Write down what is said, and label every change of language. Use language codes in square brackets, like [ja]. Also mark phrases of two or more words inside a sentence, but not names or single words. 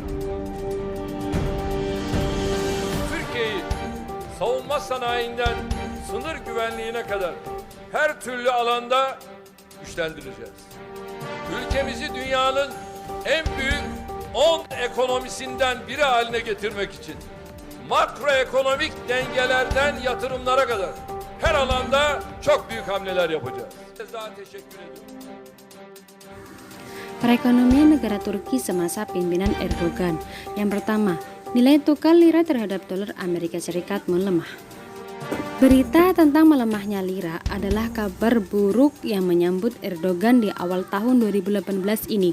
[tr] Türkiye'yi savunma sanayinden sınır güvenliğine kadar her türlü alanda güçlendireceğiz. Ülkemizi dünyanın en büyük 10 ekonomisinden biri haline getirmek için makroekonomik dengelerden yatırımlara kadar her alanda çok büyük hamleler yapacağız. Daha teşekkür ediyorum. [id] Perekonomian negara Turki semasa pimpinan Erdogan. Yang pertama, nilai tukar lira terhadap dolar Amerika Serikat melemah. Berita tentang melemahnya lira adalah kabar buruk yang menyambut Erdogan di awal tahun 2018 ini.